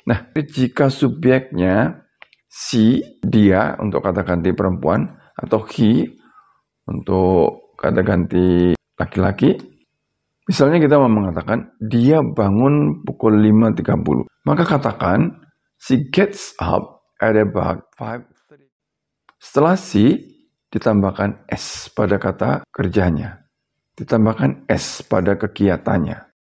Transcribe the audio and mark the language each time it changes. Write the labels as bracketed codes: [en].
[id] Nah, jika subjeknya she, dia untuk kata ganti perempuan, atau he untuk kata ganti laki-laki, misalnya kita mau mengatakan dia bangun pukul 5.30. Maka katakan [en] she gets up at about 5:30. [id] Setelah she ditambahkan s pada kata kerjanya. Ditambahkan s pada kegiatannya.